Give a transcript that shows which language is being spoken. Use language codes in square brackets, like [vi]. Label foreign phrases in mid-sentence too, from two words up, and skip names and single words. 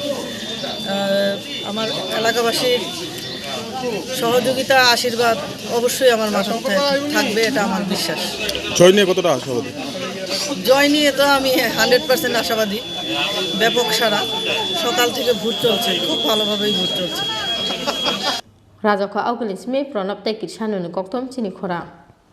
[bn] আমার এলাকাবাসীর সহযোগিতা, আশীর্বাদ অবশ্যই আমার মাথায় থাকবে, এটা আমার বিশ্বাস। জয় নিয়ে কতটা আশাবাদী? জয় নিয়ে তো আমি 100% আশাবাদী। ব্যাপক সাড়া, সকাল থেকে ভোট চলছে, খুব ভালোভাবেই ভোট চলছে। [trp] Rwkha Augulis me pronop te kirshanu koktom Chini Khorang